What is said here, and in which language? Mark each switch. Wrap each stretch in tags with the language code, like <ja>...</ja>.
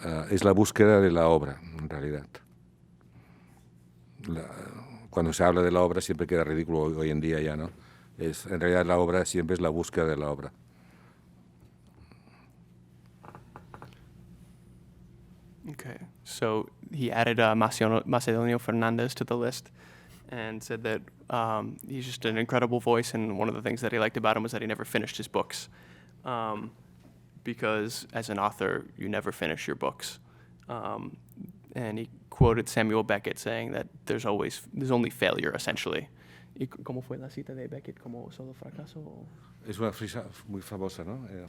<es>Es la búsqueda de la obra, en realidad. Cuando se habla de la obra siempre queda ridículo hoy en día ya, ¿no? En realidad la obra siempre es la búsqueda de la obra.</es> <en>Okay, so he added Macedonio Fernandez to the list and said that he's just an incredible voice, and one of the things that he liked about him was that he never finished his books. Because as an author, you never finish your books. And he quoted Samuel Beckett saying that there's only failure, essentially.</en> <es>¿Y cómo fue la cita de Beckett? ¿Como solo fracaso? Es una frase muy famosa, ¿no?</es>